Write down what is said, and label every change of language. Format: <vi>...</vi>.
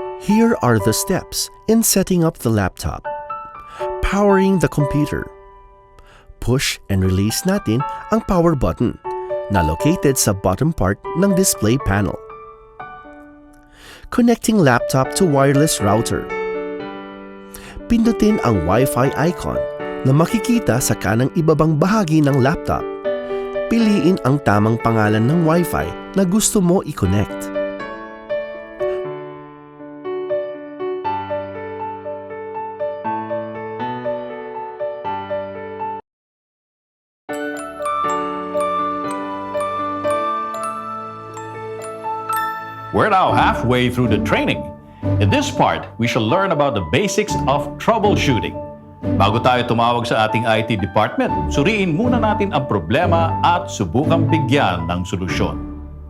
<en>Here are the steps in setting up the laptop. Powering the computer. Push and release natin ang power button na located sa bottom part ng display panel. Connecting laptop to wireless router.</en> <tl>Pindutin ang Wi-Fi icon na makikita sa kanang ibabang bahagi ng laptop. Piliin ang tamang pangalan ng Wi-Fi na gusto mo i-connect.</tl> <en>We're now halfway through the training. In this part, we shall learn about the basics of troubleshooting.</en> <tl>Bago tayo tumawag sa ating IT department, suriin muna natin ang problema at subukang bigyan ng solusyon.</tl>